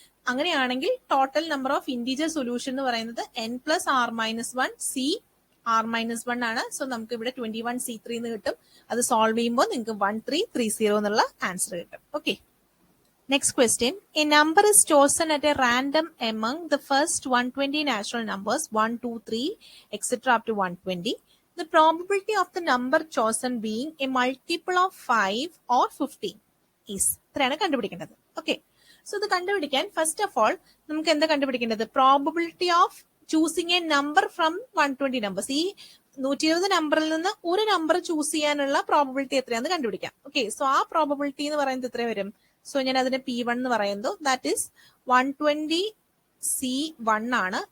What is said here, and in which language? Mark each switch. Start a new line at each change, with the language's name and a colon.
Malayalam: അങ്ങനെയാണെങ്കിൽ total number of integer solution എന്ന് പറയുന്നത് n plus R minus 1 C R minus 1 ആണ്. സോ നമുക്ക് ഇവിടെ 21 C3 എന്ന് കിട്ടും. അത് സോൾവ് ചെയ്യുമ്പോൾ നിങ്ങൾക്ക് 1330 എന്നുള്ള ആൻസർ കിട്ടും.
English: Okay, next question, a number is chosen at a random among the first 120 natural numbers 1 2 3 etcetera up to 120. The probability of the number chosen being a multiple of 5 or 15 is.
Malayalam: ഇത്രയാണ് കണ്ടുപിടിക്കേണ്ടത്. Okay, so ഇത് കണ്ടുപിടിക്കാൻ first of all നമുക്ക് എന്താ കണ്ടുപിടിക്കേണ്ടത്?
English: Probability of choosing a number from 120 numbers.
Malayalam: ഈ 120 നമ്പറിൽ നിന്ന് ഒരു നമ്പർ ചൂസ് ചെയ്യാനുള്ള പ്രോബബിലിറ്റി എത്രയാണെന്ന് കണ്ടുപിടിക്കാം. ഓക്കെ, സോ ആ പ്രോബബിലിറ്റി എന്ന് പറയുന്നത് എത്ര വരും? സോ ഞാൻ അതിനെ P1 എന്ന് പറയുന്നു.
English: that is
Malayalam: 120 C1 ആണ്.